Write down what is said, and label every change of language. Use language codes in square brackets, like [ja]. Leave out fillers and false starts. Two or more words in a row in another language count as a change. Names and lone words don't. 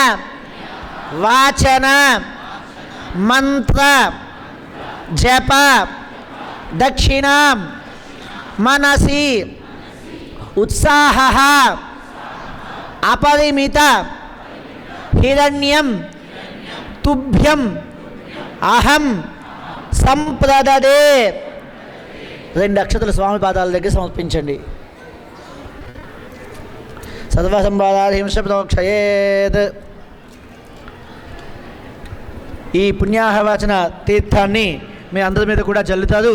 [sa] वाचन मंत्र जप दक्षिणां मनसि उत्साहः अपरिमित हिरण्यं तुभ्यं अहं संप्रददे। [te] రెండు అక్షతలు స్వామి పాదాల దగ్గర సమర్పించండి. [sa] సర్వసంబాధాహింసప్రోక్షయేత్. [te] ఈ పుణ్యాహవాచన తీర్థాన్ని మీ అందరి మీద కూడా జల్లుతారు.